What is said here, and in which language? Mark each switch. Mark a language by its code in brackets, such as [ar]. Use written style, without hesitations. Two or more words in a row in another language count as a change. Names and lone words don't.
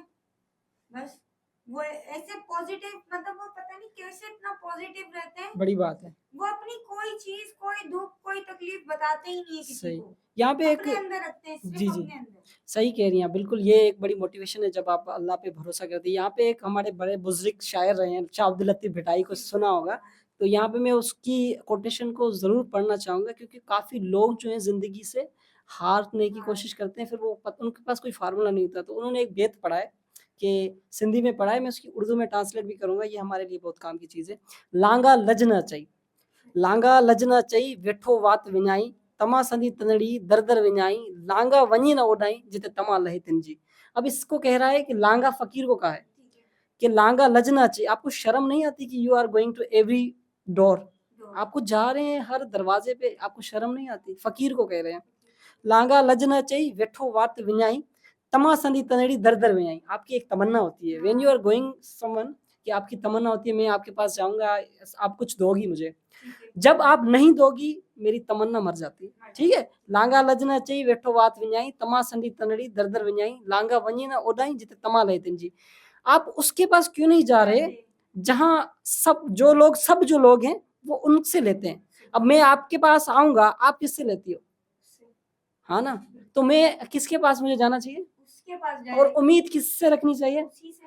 [ur] بس وہ ایسے پازیٹو، مطلب وہ پتہ نہیں کیسے اتنا پازیٹو رہتے ہیں. بڑی بات ہے. وہ اپنی کوئی چیز، کوئی دکھ، کوئی تکلیف بتاتے ہی نہیں ہے کسی सही। को, یہاں پہ ایک اپنے اندر رکھتے ہیں, जी, सिर्फ जी। اپنے اندر. صحیح کہہ رہی ہیں، بالکل یہ ایک بڑی موٹیویشن ہے جب آپ اللہ پہ بھروسہ کرتی ہیں. یہاں پہ ایک ہمارے بڑے بزرگ شاعر رہے ہیں, شاہ عبد اللطیف بھٹائی کو سنا ہوگا، تو یہاں پہ میں اس کی کوٹیشن کو ضرور پڑھنا چاہوں گا کیونکہ کافی لوگ جو ہیں زندگی سے ہارنے کی हाँ, کوشش کرتے ہیں، پھر وہ ان کے پاس کوئی فارمولا نہیں ہوتا، تو انہوں نے ایک بیت پڑھا ہے کہ سندھی میں پڑھا ہے، میں اس کی اردو میں ٹرانسلیٹ بھی کروں گا، یہ ہمارے لیے بہت کام کی چیز ہے. [sd] लांगा लज ना चई, लांगा लज न चई वेठो वात विञाई, तमा संदी तनड़ी दर दर विञाई, लांगा वञी न ओढाई जिते तमा लहे तिनजी। [ur] اب اس کو کہہ رہا ہے کہ لانگا فقیر کو کہا ہے ٹھیک ہے. کہ لانگا لج نا چاہیے۔ آپ کو شرم نہیں آتی کہ [en] you are going to every door, [ur] तो آپ کو جا رہے ہیں ہر دروازے پہ، آپ کو شرم نہیں آتی? فقیر کو کہہ رہے ہیں. [sd] लांगा लज ना चाहिए वेठो वात विञाई, तमा संदी तनड़ी दर दर विञाई। [ur] آپ کی ایک تمنا ہوتی ہے [en] when you are going someone, [ur] کہ آپ کی تمنا ہوتی ہے میں آپ کے پاس جاؤں گا، آپ کچھ دو گی مجھے. ٹھیک ہے. جب آپ نہیں دو گی میری تمنا مر جاتی ہے. [sd] ठीक है, लांगा लजना चाहिए वेठो वात विञाई, तमा संडी तनड़ी दर दर विञाई, लांगा वञी ना ओडाई जिते तमा लहे तिनजी। [ur] آپ اس کے پاس کیوں نہیں جا رہے جہاں سب جو لوگ ہیں وہ ان سے لیتے ہیں. اب میں آپ کے پاس آؤں گا، آپ کس سے لیتی ہو؟ ہاں نا، تو میں کس کے پاس مجھے جانا چاہیے اس کے پاس और जाए, امید کس سے رکھنی چاہیے? اسی سے.